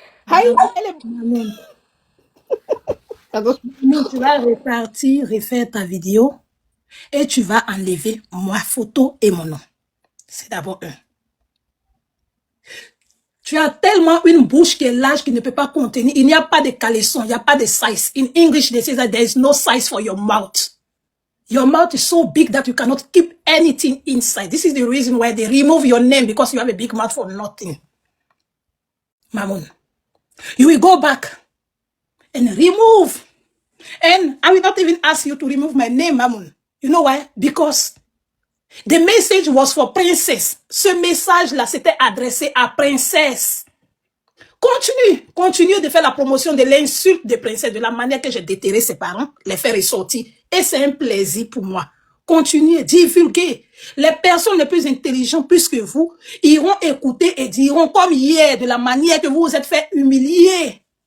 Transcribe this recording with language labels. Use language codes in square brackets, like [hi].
[fr] Aïe, elle est Mamoun. Pardon. Tu vas refaire ta vidéo et tu vas enlever ma photo et mon nom. C'est d'abord un. Tu as tellement une bouche qui est large qui ne peut pas contenir. Il n'y a pas de caleçon, il n'y a pas de size. [en] In English, they say that there is no size for your mouth. Your mouth is so big that you cannot keep anything inside. This is the reason why they remove your name, because you have a big mouth for nothing. Mamoun, you will go back and remove. And I will not even ask you to remove my name, Mamoun. You know why? Because the message was for princess. [fr] Ce message-là, c'était adressé à princesse. Continue de faire la promotion de l'insulte de princesse, de la manière que j'ai déterré ses parents, les faire ressortir. Et c'est un plaisir pour moi. Continuez, divulguez. Les personnes les plus intelligentes, plus que vous, iront écouter et diront comme hier, de la manière que vous vous êtes fait humilier.